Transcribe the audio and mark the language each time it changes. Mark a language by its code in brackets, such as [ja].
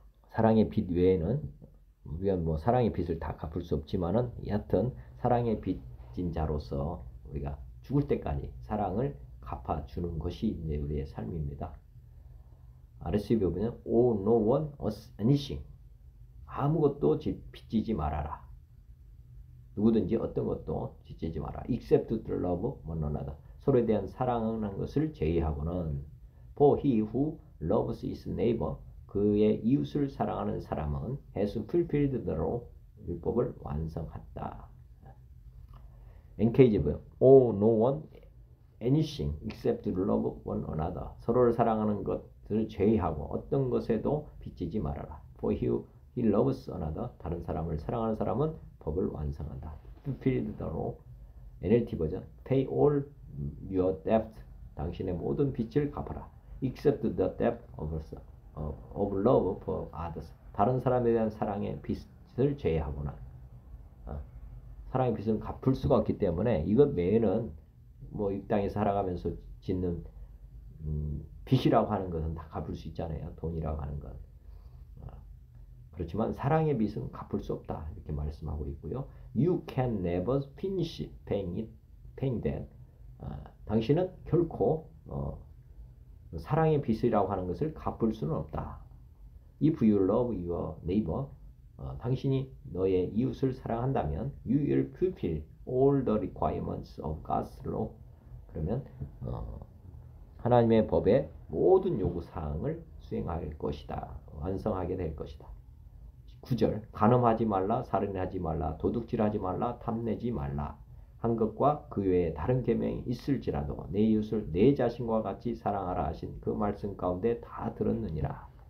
[ko] 사랑의 빛 외에는 우리가 뭐 사랑의 빛을 다 갚을 수 없지만은 여하튼 사랑의 빛인 자로서 우리가 죽을 때까지 사랑을 갚아주는 것이 이제 우리의 삶입니다. [en] RSV [ko] 보면 [en] owe no one us anything. [ko] 아무것도 빚지지 말아라. 누구든지 어떤 것도 빚지지 마라. [en] except to love one another. [ko] 서로에 대한 사랑하는 것을 제외하고는 [en] for he who loves his neighbor. [ko] 그의 이웃을 사랑하는 사람은 [en] has fulfilled the law. [ko] 율법을 완성했다. [en] NKJV owe no one anything except to love one another. [ko] 서로를 사랑하는 것을 제외하고 어떤 것에도 빚지지 말아라. [en] For he loves another. [ko] 다른 사람을 사랑하는 사람은 법을 완성한다. [en] fulfilled the law. NLT 버전 pay all your debt. [ko] 당신의 모든 빚을 갚아라. [en] except the debt of love for others. [ko] 다른 사람에 대한 사랑의 빚을 제외하고는 사랑의 빚은 갚을 수가 없기 때문에 이것 외에는 뭐 이 땅에 살아가면서 짓는 빚이라고 하는 것은 다 갚을 수 있잖아요. 돈이라고 하는 것. 그렇지만 사랑의 빚은 갚을 수 없다. 이렇게 말씀하고 있고요. [en] You can never finish paying that. [ko] 당신은 결코 사랑의 빚이라고 하는 것을 갚을 수는 없다. [en] If you love your neighbor, [ko] 당신이 너의 이웃을 사랑한다면 [en] you will fulfill all the requirements of God's law. [ko] 그러면 하나님의 법의 모든 요구사항을 수행할 것이다. 완성하게 될 것이다. 9절 간음하지 말라, 살인하지 말라, 도둑질하지 말라, 탐내지 말라. 한 것과 그 외에 다른 계명이 있을지라도 내 이웃을 내 자신과 같이 사랑하라 하신 그 말씀 가운데 다 들었느니라.